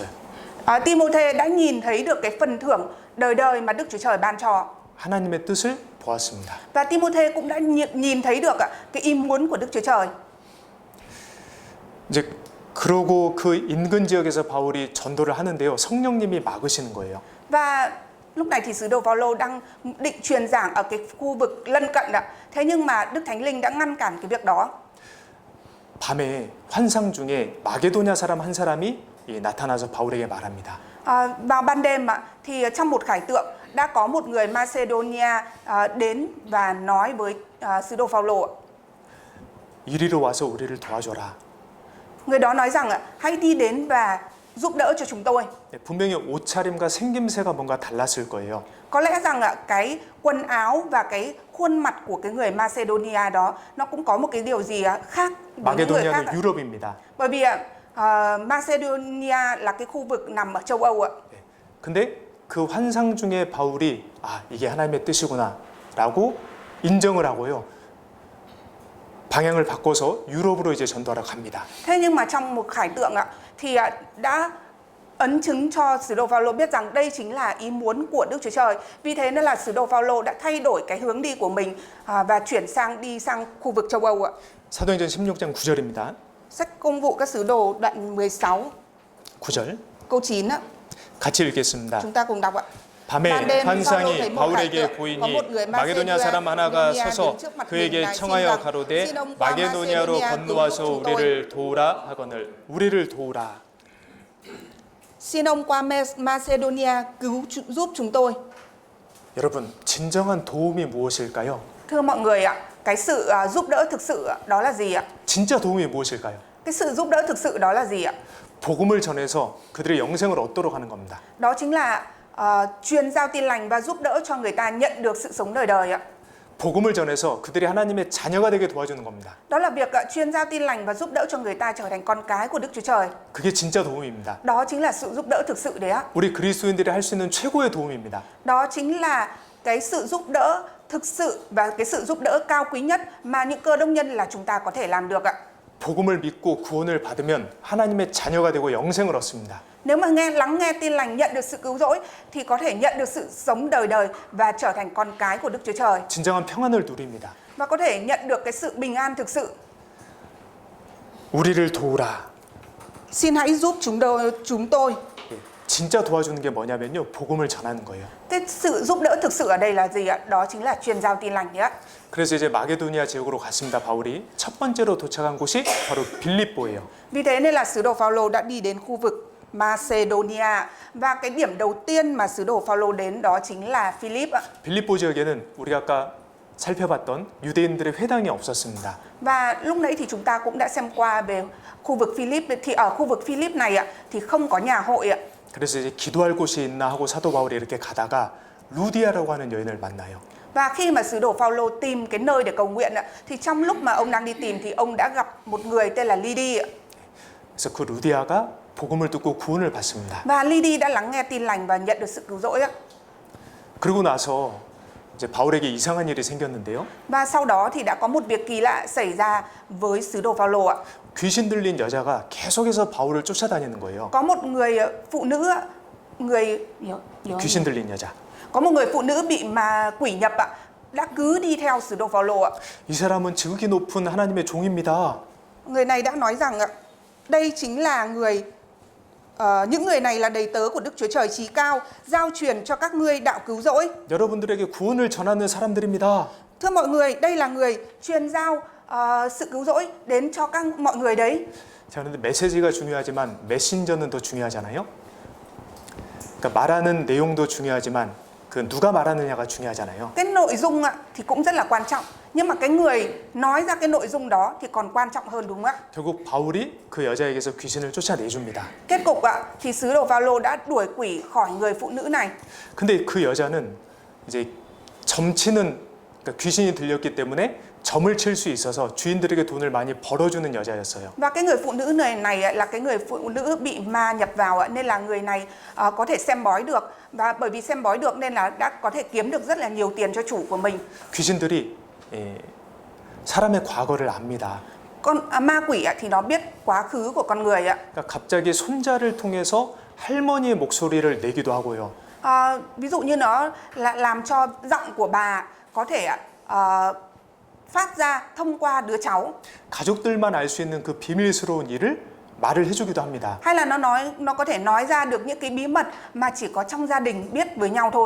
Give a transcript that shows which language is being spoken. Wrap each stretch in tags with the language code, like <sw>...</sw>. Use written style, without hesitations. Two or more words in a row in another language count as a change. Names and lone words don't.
<vi>Timôthê đã nhìn thấy được cái phần thưởng đời đời mà Đức Chúa Trời ban cho.</vi> <ko>하나님의 뜻을 보았습니다.</ko> <vi>Và Timôthê cũng đã nhìn thấy được cái ý muốn của Đức Chúa Trời.</vi> <ko>이제 그러고 그 인근 지역에서 바울이 전도를 하는데요. 성령님이 막으시는 거예요.</ko> <vi>Và lúc này thì sứ đồ Phaolô đang định truyền giảng ở cái khu vực lân cận ạ. Thế nhưng mà Đức Thánh Linh đã ngăn cản cái việc đó.</vi> <ko>밤에 환상 중에 마게도냐 사람 한 사람이 나타나서 바울에게 말합니다.</ko> <vi>Vào ban đêm thì trong một khải tượng đã có một người Macedonia đến và nói với sứ đồ Phaolô.</vi> <ko>이리로 와서 우리를 도와줘라.</ko> <vi>Người đó nói rằng hãy đi đến và giúp đỡ cho chúng tôi.</vi> <ko>분명히 옷차림과 생김새가 뭔가 달랐을 거예요.</ko> <vi>Có lẽ rằng cái quần áo và cái khuôn mặt của cái người Macedonia đó nó cũng có một cái điều gì khác với những người khác.</vi> <ko>마게도냐는 유럽입니다.</ko> <vi>Bởi vì Macedonia là cái khu vực nằm ở châu Âu ạ.</vi> <ko>근데 그 환상 중에 바울이 이게 하나님의 뜻이구나라고 인정을 하고요. 방향을 바꿔서 유럽으로 이제 전도하러 갑니다.</ko> <vi>Thế nhưng mà trong một khải tượng thì đã ấn chứng cho sứ đồ Phaolô biết rằng đây chính là ý muốn của Đức Chúa Trời. Vì thế nên là sứ đồ Phaolô đã thay đổi cái hướng đi của mình và chuyển đi sang khu vực châu Âu ạ.</vi> <ko>사도행전 16장 9절입니다.</ko> <vi>Sách Công vụ các sứ đồ đoạn 16</vi> <ko>9절</ko> <vi>câu 9 ạ.</vi> <ko>같이 읽겠습니다.</ko> <vi>Chúng ta cùng đọc ạ.</vi> <ko>밤에 환상이 바울에게 보이니 마게도냐 사람 하나가 서서 그에게 청하여 가로되 마게도냐로 건너와서 우리를 도우라 하거늘. 우리를 도우라.</ko> <vi>Xin ông qua Macedonia cứu giúp chúng tôi.</vi> <ko>여러분, 진정한 도움이 무엇일까요?</ko> <vi>Thưa mọi người ạ, cái sự giúp đỡ thực sự đó là gì ạ?</vi> <ko>진짜 도움이 무엇일까요?</ko> <vi>Cái sự giúp đỡ thực sự đó là gì ạ?</vi> <ko>복음을 전해서 그들의 영생을 얻도록 하는 겁니다.</ko> <vi>Đó chính là truyền giao tin lành và giúp đỡ cho người ta nhận được sự sống đời đời ạ.</vi> <ko>복음을 전해서 그들이 하나님의 자녀가 되게 도와주는 겁니다.</ko> <vi>Đó là việc truyền giao tin lành và giúp đỡ cho người ta trở thành con cái của Đức Chúa Trời.</vi> <ko>그게 진짜 도움입니다.</ko> <vi>Đó chính là sự giúp đỡ thực sự đấy ạ.</vi> <ko>우리 그리스도인들이 할 수 있는 최고의 도움입니다.</ko> <vi>Đó chính là cái sự giúp đỡ thực sự và cái sự giúp đỡ cao quý nhất mà những cơ đốc nhân là chúng ta có thể làm được ạ.</vi> <ko>복음을 믿고 구원을 받으면 하나님의 자녀가 되고 영생을 얻습니다.</ko> <vi>Nếu mà lắng nghe tin lành, nhận được sự cứu rỗi thì có thể nhận được sự sống đời đời và trở thành con cái của Đức Chúa Trời.</vi> <ko>진정한 평안을 누립니다.</ko> <vi>Và có thể nhận được cái sự bình an thực sự.</vi> <ko>우리를 도우라.</ko> <vi>Xin hãy giúp chúng tôi.</vi> <ko>진짜 도와주는 게 뭐냐면요. 복음을 전하는 거예요.</ko> <vi>Cái sự giúp đỡ thực sự ở đây là gì ạ? Đó chính là truyền giao tin lành nhé.</vi> <ko>그래서 이제 마게도니아 지역으로 갔습니다. 바울이 첫 번째로 도착한 곳이 바로 빌립보예요.</ko> <vi>Vì thế nên là sứ đồ Phaolô đã đi đến khu vực Macedonia và cái điểm đầu tiên mà sứ đồ Phaolô đến đó chính là Philip ạ.</vi> <ko>빌립보 지역에는 우리가 아까 살펴봤던 유대인들의 회당이 없었습니다.</ko> <vi>Và lúc nãy thì chúng ta cũng đã xem qua về khu vực Philip thì ở khu vực Philip này ạ thì không có nhà hội ạ.</vi> <ko>그래서 이제 기도할 곳이 있나 하고 사도 바울이 이렇게 가다가 루디아라고 하는 여인을 만나요.</ko> <vi>Và khi mà sứ đồ Phaolô tìm cái nơi để cầu nguyện thì trong lúc mà ông đang đi tìm thì ông đã gặp một người tên là Lydia.</vi> <ko>그래서 그 루디아가 복음을 듣고 구원을 받습니다.</ko> <vi>Và Lydia đã lắng nghe tin lành và nhận được sự cứu rỗi.</vi> <ko>그리고 나서 이제 바울에게 이상한 일이 생겼는데요.</ko> <vi>Và sau đó thì đã có một việc kỳ lạ xảy ra với sứ đồ Phaolô ạ.</vi> <ko>귀신 들린 여자가 계속해서 바울을 쫓아다니는 거예요.</ko> <vi>Có một người phụ nữ người</vi> <ko>귀신 들린 여자.</ko> <vi>có một người phụ nữ bị mà quỷ nhập ạ, đã cứ đi theo sứ đồ Phaolô ạ.</vi> <ko>이 사람은 지극히 높은 하나님의 종입니다.</ko> <vi>Người này đã nói rằng ạ, đây chính là những người này là đầy tớ của Đức Chúa Trời Chí Cao, giao truyền cho các ngươi đạo cứu rỗi.</vi> <ko>여러분들에게 구원을 전하는 사람들입니다.</ko> <vi>Thưa mọi người, đây là người truyền giao sự cứu rỗi đến cho mọi người đấy.</vi> <ko>자, 그런데 메시지가 중요하지만 메신저는 더 중요하잖아요. 그러니까 말하는 내용도 중요하지만 그 누가 말하느냐가 중요하잖아요.</ko> <vi>Cái nội dung ạ thì cũng rất là quan trọng, nhưng mà cái người nói ra cái nội dung đó thì còn quan trọng hơn, đúng không ạ?</vi> <ko>결국 바울이 그 여자에게서 귀신을 쫓아내줍니다.</ko> <vi>Kết cục ạ thì sứ đồ Phaolô đã đuổi quỷ khỏi người phụ nữ này.</vi> <ko>근데 그 여자는 이제 점치는, 그러니까 귀신이 들렸기 때문에 점을 칠 수 있어서 주인들에게 돈을 많이 벌어주는 여자였어요.</ko> <vi>Và cái người phụ nữ này là cái người phụ nữ bị ma nhập vào ạ, nên là người này có thể xem bói được, và bởi vì xem bói được nên là đã có thể kiếm được rất là nhiều tiền cho chủ của mình.</vi> <ko>귀신들이 사람의 과거를 압니다.</ko> <vi>Ma quỷ ạ thì nó biết quá khứ của con người ạ.</vi> <ko>그러니까 갑자기 손자를 통해서 할머니의 목소리를 내기도 하고요.</ko> <vi>Ví dụ như nó là làm cho giọng của bà có thể phát ra thông qua đứa cháu.</vi> <ko>가족들만 알 수 있는 그 비밀스러운 일을 말을 해주기도 합니다.</ko> <vi>Hay là nó có thể nói ra được những cái bí mật mà chỉ có trong gia đình biết với nhau thôi.</vi>